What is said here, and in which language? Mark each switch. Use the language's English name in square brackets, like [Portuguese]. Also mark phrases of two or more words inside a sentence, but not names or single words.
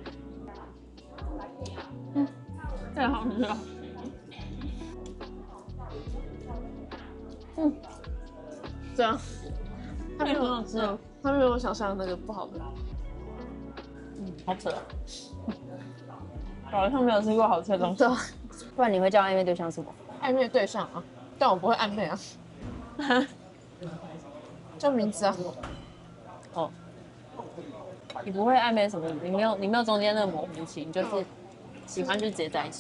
[Chinese] 太好吃了。这樣，它很好吃哦。它没有我想象的那個不好的。好扯。好像沒有吃過好吃的東西。對啊。不然你會叫曖昧對象什麼？曖昧對象啊，但我不會曖昧啊。叫名字啊。哦。你不會曖昧什麼？你沒有中間那個模糊期，你就是喜歡就直接在一起。